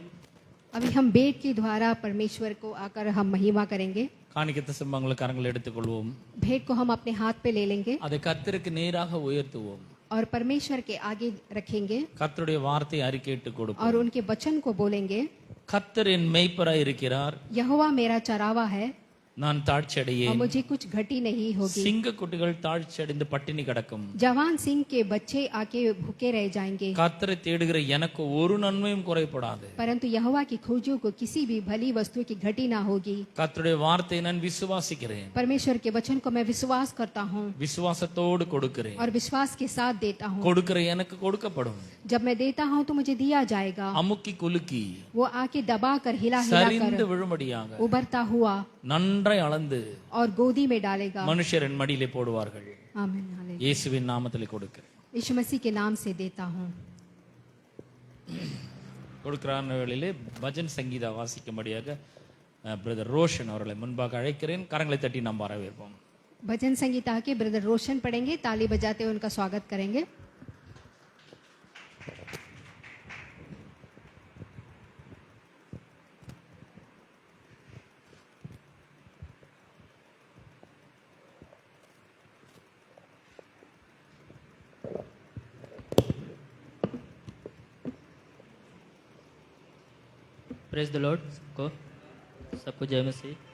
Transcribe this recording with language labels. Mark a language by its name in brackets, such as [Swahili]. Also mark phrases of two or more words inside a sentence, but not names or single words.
[Hindi] अभी हम बेट के द्वारा परमेश्वर को आकर हम महिमा करेंगे। [Tamil] காணிக்க தசம்பாங்களை கரங்களை எடுத்துக்கொள்வோம். [Hindi] भेंट को हम अपने हाथ पे ले लेंगे [Tamil] அதை கர்த்தருக்கு நேராக உயர்த்துவோம். [Hindi] और परमेश्वर के आगे रखेंगे [Tamil] கர்த்தருடைய வார்த்தை அறிக்கையிட்டு கொடுப்போம். [Hindi] और उनके वचन को बोलेंगे। [Tamil] கர்த்தர் என் மேய்ப்பராய் இருக்கிறார், [Hindi] यहोवा मेरा चरावा है [Tamil] நான் தாழ்ச்சி [Hindi] और [Tamil] அடையேன். [Hindi] मुझे कुछ घटी नहीं होगी। [Tamil] சிங்க குட்டிகள் தாழ்ச்சி அடைந்து பட்டினி கிடக்கும். [Hindi] जवान सिंह के बच्चे आके भूखे रह जाएंगे, [Tamil] கர்த்தரை தேடுகிற எனக்கு ஒரு நன்மையும் குறைபடாது. [Hindi] परंतु यहोवा की खोजियों को किसी भी भली वस्तु की घटी ना होगी। [Tamil] கர்த்தருடைய வார்த்தையை நான் விசுவாசிக்கிறேன், [Hindi] परमेश्वर के वचन को मैं विश्वास करता हूँ [Tamil] விசுவாசத்தோடு கொடுக்கிறேன். [Hindi] और विश्वास के साथ देता हूँ। [Tamil] கொடுக்கிற எனக்கு கொடுக்கப்படும். [Hindi] जब मैं देता हूँ तो मुझे दिया जाएगा। [Tamil] அமுக்கி குலுக்கி [Hindi] वो आके दबा कर हिला हिला [Tamil] சரிந்து [Hindi] कर [Tamil] விழும்படியாக [Hindi] उबरता हुआ [Tamil] நன்றாய் அளந்து [Hindi] और गोदी में डालेगा। [Tamil] மனுஷரின் மடியிலே போடுவார்கள். [Hindi] आमीन हालेलुया। [Tamil] இயேசுவின் நாமத்திலே கொடுக்கிறேன். [Hindi] यीशु मसीह के नाम से देता हूँ। [Tamil] கொடுக்கிறான வேளையிலே பஜன் சங்கீதா வாசிக்கும்படியாக பிரதர் ரோஷன் அவர்களை முன்பாக அழைக்கிறேன். கரங்களை தட்டி நாம் வரவேற்போம். [Hindi] भजन संगीता के ब्रदर रोशन पढ़ेंगे, ताली बजाते हुए उनका स्वागत करेंगे। [English] praise the Lord [Hindi] सबको जय मसीह।